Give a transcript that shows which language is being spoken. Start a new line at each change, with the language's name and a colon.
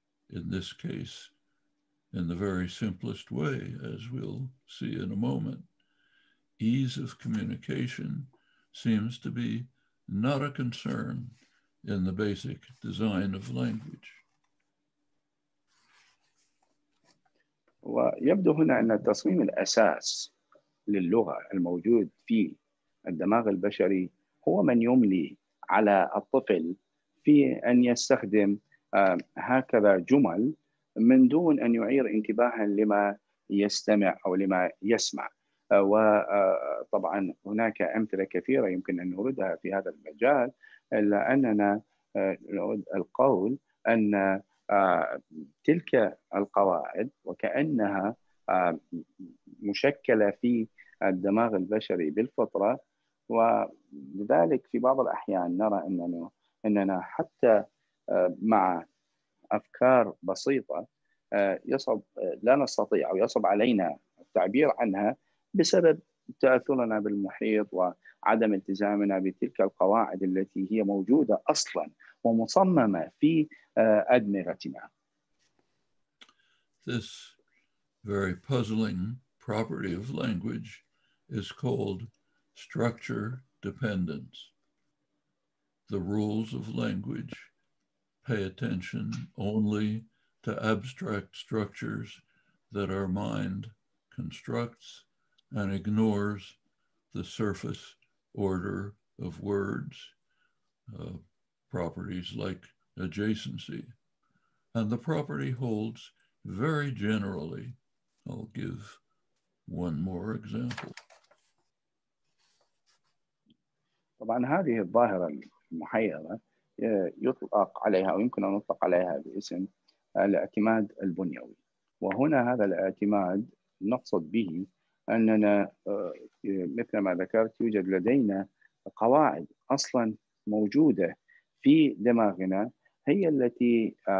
English: In this case, in the very simplest way, as we'll see in a moment, ease of communication seems to be not a concern in the basic design of language.
Arabic: ويبدو هنا أن تصميم الأساس للغة الموجود في الدماغ البشري هو من يملي على الطفل في أن يستخدم هكذا جمل من دون أن يعير انتباها لما يستمع أو لما يسمع. وطبعا هناك أمثلة كثيرة يمكن أن نوردها في هذا المجال، إلا أننا نود القول أن تلك القواعد وكأنها مشكلة في الدماغ البشري بالفطرة، ولذلك في بعض الأحيان نرى أننا حتى مع أفكار بسيطة يصعب لا نستطيع أو يصعب علينا التعبير عنها بسبب تأثرنا بالمحيط وعدم التزامنا بتلك القواعد التي هي موجودة أصلا ومصممة في أدمغتنا.
English: This very puzzling property of language is called structure dependence. The rules of language pay attention only to abstract structures that our mind constructs and ignores the surface order of words, properties like adjacency. And the property holds very generally. I'll give one more example.
Arabic: طبعا هذه الظاهرة المحيرة يطلق عليها أو يمكن أن نطلق عليها باسم الاعتماد البنيوي. وهنا هذا الاعتماد نقصد به أننا مثل ما ذكرت يوجد لدينا قواعد أصلا موجودة في دماغنا، هي التي